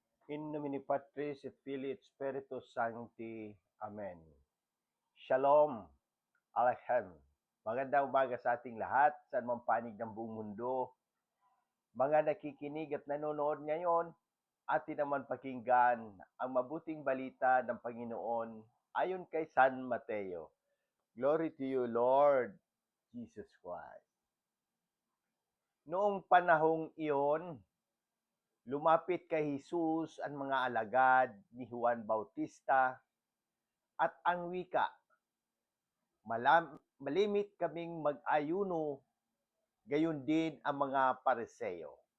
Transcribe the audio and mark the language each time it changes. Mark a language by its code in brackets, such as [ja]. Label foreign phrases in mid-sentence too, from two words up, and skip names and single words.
[la] In nomine Patris et Filii et Spiritus Sancti. [he] Amen. Shalom. Aleichem. [tl] Magandang umaga sa ating lahat, saan man panig ng buong mundo. Mga nakikinig at nanonood ngayon, atin naman pakinggan ang mabuting balita ng Panginoon ayon kay San Mateo. [en] Glory to you, Lord Jesus Christ. [tl] Noong panahong iyon, lumapit kay Jesus ang mga alagad ni Juan Bautista at ang wika, malimit kaming mag-ayuno, gayon din ang mga Pariseo.